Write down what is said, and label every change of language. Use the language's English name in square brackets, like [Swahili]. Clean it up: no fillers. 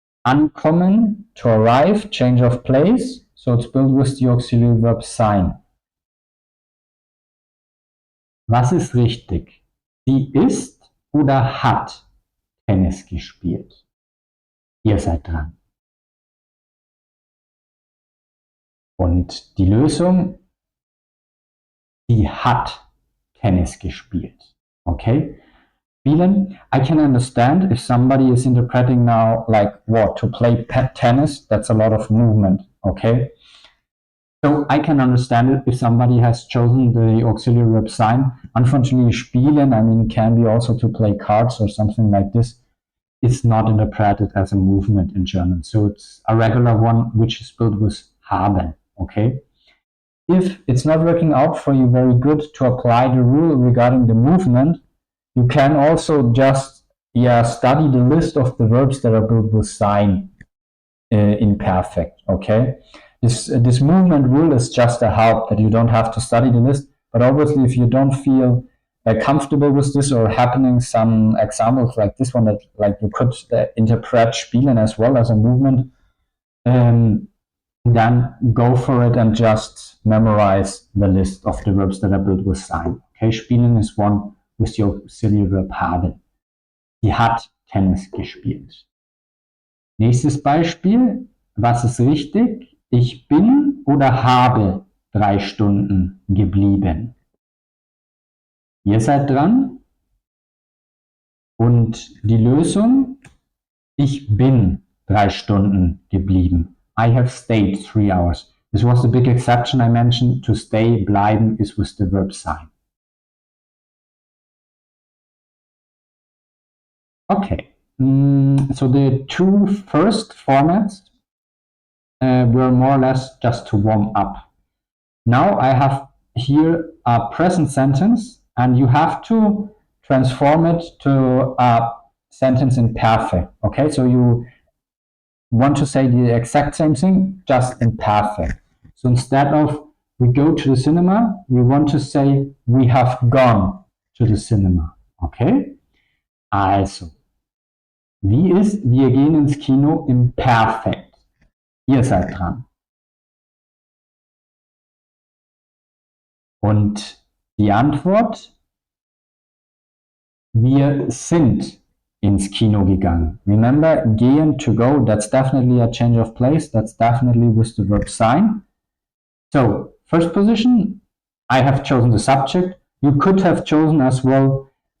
[English] Ankommen, to arrive, change of place, so it's built with the auxiliary verb sein. [German] Was ist richtig? Sie ist oder hat Tennis gespielt? Ihr seid dran. Und die Lösung: Sie hat Tennis gespielt. [English] Okay? Spielen. I can understand if somebody is interpreting now like what? To play tennis, that's a lot of movement. Okay? So I can understand it if somebody has chosen the auxiliary verb sein. Unfortunately, spielen, I mean, can be also to play cards or something like this. It's not interpreted as a movement in German. So it's a regular one which is built with haben. Okay? If it's not working out for you very good to apply the rule regarding the movement, you can also just study the list of the verbs that are built with sein in perfect. Okay? This movement rule is just a help that you don't have to study the list. But obviously, if you don't feel comfortable with this or happening some examples like this one that like you could interpret spielen as well as a movement, then go for it and just memorize the list of the verbs that are built with sein. Okay, spielen is one with the auxiliary verb haben. [German] Sie hat Tennis gespielt. Nächstes Beispiel. Was ist richtig? Ich bin oder habe 3 Stunden geblieben. Ihr seid dran. Und die Lösung: Ich bin 3 Stunden geblieben. [English] I have stayed 3 hours. This was the big exception I mentioned. To stay, bleiben, is with the verb sein. Okay, so the 2 first formats were more or less just to warm up. Now I have here a present sentence and you have to transform it to a sentence in perfect. Okay, so you want to say the exact same thing, just in perfect. So instead of we go to the cinema, you want to say we have gone to the cinema. Okay? [German] Also, wie ist wir gehen ins Kino im Perfekt? Ihr seid dran. Und die Antwort: Wir sind ins Kino gegangen. [English] Remember, gehen, to go, that's definitely a change of place. That's definitely with the verb sein. So, first position, I have chosen the subject. You could have chosen as well